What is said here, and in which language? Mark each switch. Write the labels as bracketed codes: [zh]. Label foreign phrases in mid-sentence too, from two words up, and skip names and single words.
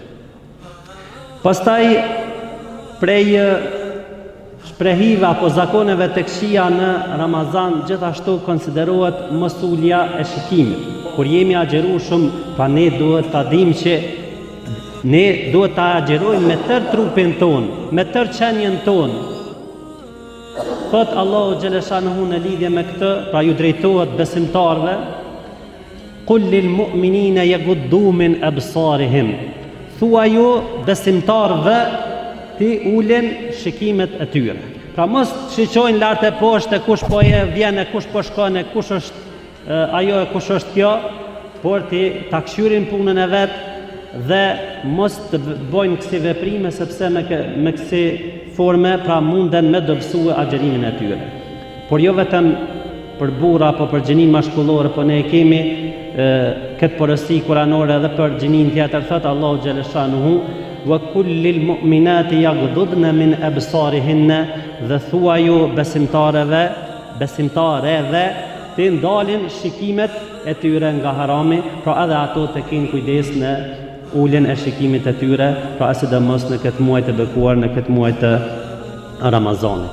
[sq] Pastaj prej shprehive apo zakoneve të këqija në Ramazan gjithashtu konsiderohet mosulja e shikimit. Kur jemi agjerueshëm, pa ne duhet ta dimë që ne duhet ta agjerojmë me tërë trupin ton, me tërë qenjen ton. Thot Allahu xhaleshanuhu në lidhje me këtë, pra ju drejtohet besimtarve, [ar] قل للمؤمنين يغضوا من أبصارهم. [sq] Thua ju besimtarve ti ulen shikimet e tyre. Pra mos shiqojnë lart e poshtë kush po vjen, kush po shkon, kush është ajo e kush është kjo, por ti ta këshyrin punën e vet dhe mos të bojnë kësi veprime, sepse me kësi forme pra munden me dobësue agjerimin e tyre. Por jo vetëm për burra apo për gjinin mashkullore, po ne kemi këtë porosi kuranore edhe për gjinin tjetër. Thot Allahu xhaleshanuhu [ar] وقل للمؤمنات يغضضن من أبصارهن, [sq] dhe thuaju besimtareve të ndalin shikimet e tyre nga harami, pra edhe ato të kenë kujdes në uljen e shikimit të tyre, pra sidomos në këtë muaj të bekuar, në këtë muaj të Ramazanit.